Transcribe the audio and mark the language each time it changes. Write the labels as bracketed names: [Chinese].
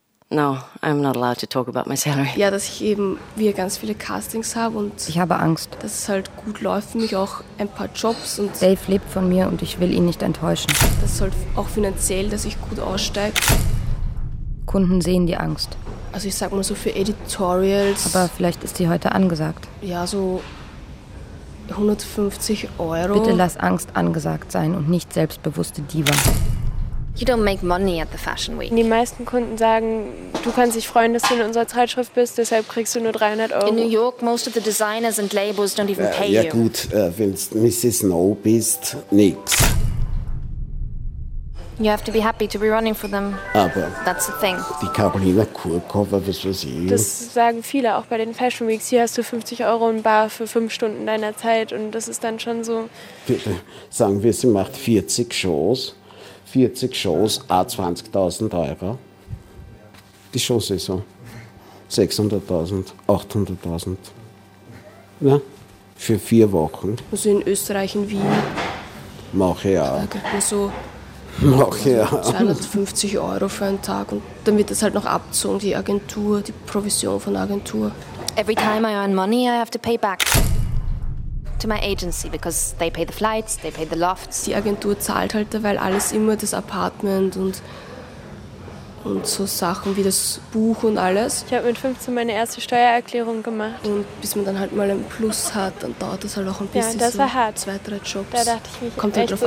[English] No, I'm not allowed to talk about my salary. [German] Ja, dass ich eben wieder ganz viele Castings habe und ich habe Angst. Dass es halt gut läuft für mich, auch ein paar Jobs und Dave lebt von mir und ich will ihn nicht enttäuschen. Das soll auch finanziell, dass ich gut aussteige. Kunden sehen die Angst. Also ich sag mal so für Editorials. Aber vielleicht ist die heute angesagt. Ja, so 150 Euro. Bitte lass Angst angesagt sein und nicht selbstbewusste Diva. [English] You don't make money at the Fashion Week. [German] Die meisten Kunden sagen, du kannst dich freuen, dass du in unserer Zeitschrift bist, deshalb kriegst du nur 300 Euro. [English] In New York, most of the designers and labels don't even pay you. [German] Ja gut, wenn du Mrs. No bist, nix. [English] You have to be happy to be running for them. [German] Aber [English] that's the thing. [German] Die Carolina Kurkova, was weiß ich. Das sagen viele auch bei den Fashion Weeks. Hier hast du 50 Euro in Bar für 5 Stunden deiner Zeit. Und das ist dann schon so. Sagen wir, sie macht 40 Shows. 40 Shows, a 20.000 Euro. Die Showsaison. 600.000, 800.000. Ja? Für 4 Wochen. Also in Österreich, in Wien. Mache ja. Noch, ja. 250 Euro für einen Tag und dann wird das halt noch abgezogen, die Agentur, die Provision von der Agentur. [English] Every time I earn money, I have to pay back. to my agency because they pay the flights, they pay the lofts. [German] Die Agentur zahlt halt derweil alles immer, das Apartment und so Sachen wie das Buch und alles. Ich habe mit 15 meine erste Steuererklärung gemacht. Und bis man dann halt mal ein Plus hat, dann dauert das halt auch ein bisschen. Ja, das war hart. Zwei, drei Jobs. Da dachte ich mich kommt halt drauf so